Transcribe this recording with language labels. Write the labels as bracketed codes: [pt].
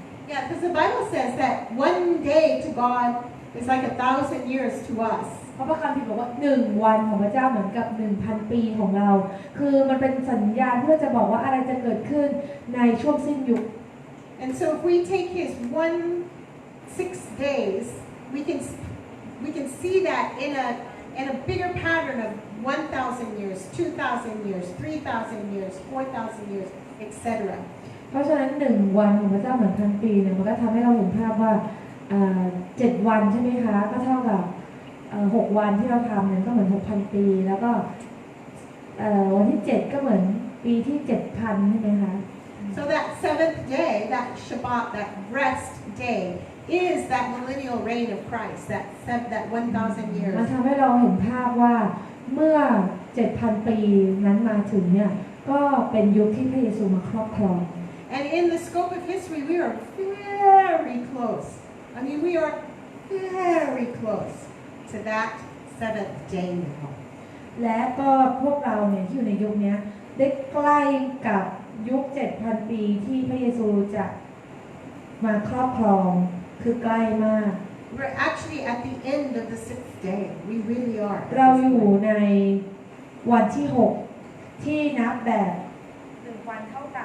[en] Yeah, because the Bible says that one day to God is like 1,000 years to us. [th] เพราะพระคัมภีร์บอกว่า1 วันของพระเจ้าเหมือนกับ 1,000 ปีของเราคือมันเป็นสัญญาณเพื่อจะบอกว่าอะไรจะเกิดขึ้นในช่วงสิ้นยุค [en] And so if we take His 6 days, we can see that in a bigger pattern of 1,000 years, 2,000 years, 3,000 years, 4,000 years, etc. [th] เพราะฉะนั้น1 วันของพระเจ้าเหมือน1,000 ปีเนี่ยมันก็ทำให้เราเห็นภาพว่า7 วันใช่ไหมคะก็เท่ากับ6 วันที่เราทำเนี่ยก็เหมือน 6,000 ปีแล้วก็วันที่7ก็เหมือนปีที่ 7,000 ใช่ไหมคะ [en] So that 7th day, that Shabbat, that rest day, is that millennial reign of Christ, that 1,000 years. [th] มันทำให้เราเห็นภาพว่าเมื่อ 7,000 ปีนั้นมาถึงเนี่ยก็เป็นยุคที่พระเยซูมาครอบครอง [en] And in the scope of history, we are very close. I mean, we are very close to that 7th day now. [th] และก็พวกเราเนี่ยที่อยู่ในยุคนี้ได้ใกล้กับยุค 7,000 ปีที่พระเยซูจะมาครอบครองคือใกล้มาก [en] We're actually at the end of the 6th day. We really are. [th] เราอยู่ในวันที่ 6 ที่นับแบบ1 วันเท่า